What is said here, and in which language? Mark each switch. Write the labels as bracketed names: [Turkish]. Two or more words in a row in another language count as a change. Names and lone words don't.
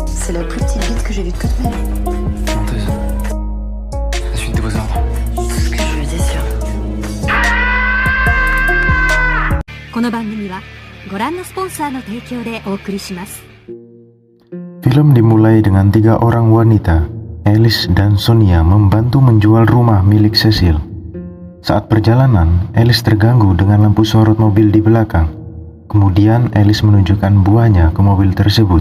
[French] c'est la plus petite bite que j'ai vue de toute ma vie. Menteuse. La suite de vos ordres. C'est ce que je lui dis sûr. [Japanese] この番組はご覧のスポンサーの提供でお送りします。 [Indonesian] Film dimulai dengan 3 orang wanita, Alice dan Sonia, membantu menjual rumah milik Cecil. Saat perjalanan, Alice terganggu dengan lampu sorot mobil di belakang. Kemudian Alice menunjukkan buahnya ke mobil tersebut.